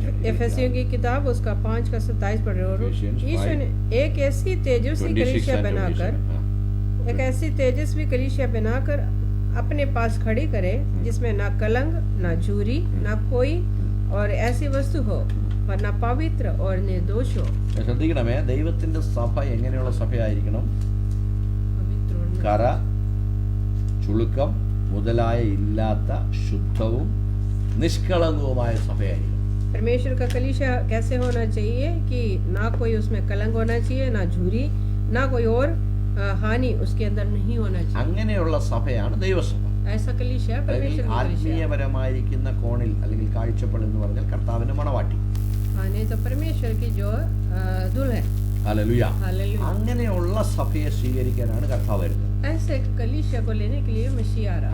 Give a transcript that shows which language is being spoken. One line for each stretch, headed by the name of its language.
Hindi: एफेसियों की किताब उसका 5 का 27 पढ़ रहे हो. यीशु ने एक ऐसी तेजस्वी कलीसिया बनाकर अपने पास खड़ी करे जिसमें ना कलंक, ना झूरी, ना कोई और ऐसी वस्तु हो, वरना पवित्र और निर्दोष हो.
Malayalam: ശ്രദ്ധിക്കണമേ, ദൈവത്തിന്റെ സഭ എങ്ങനെയുള്ള സഭയായിരിക്കണം? കറ ചുളുക്കം മുതലായ ഇല്ലാത്ത ശുദ്ധവും നിഷ്കളങ്കവുമായ സഭയായിരിക്കണം.
Hindi: परमेश्वर का कलीसिया कैसे होना चाहिए कि ना कोई उसमें कलंक होना चाहिए, ना झूरी, ना कोई और हानि उसके अंदर नहीं होना चाहिए.
Malayalam: അങ്ങനെയുള്ള സഭയാണ് ദൈവസഭ.
Hindi: ऐसा कलीसिया परमेश्वर का कलीसिया.
Malayalam: ആത്മീയപരമായിരിക്കുന്ന കോണിൽ അല്ലെങ്കിൽ കാഴ്ചപ്പാട് എന്ന് പറഞ്ഞാൽ കർത്താവിന്റെ മണവാട്ടി.
Hindi: नहीं तो परमेश्वर की जो दुल्हन.
Malayalam: ഹല്ലേലൂയ. അങ്ങനെയുള്ള സഭയെ സ്വീകരിക്കാനാണ് കർത്താവ് വരുന്നത്.
Hindi: ऐसे कलीसिया को लेने के लिए मसीह आ रहा.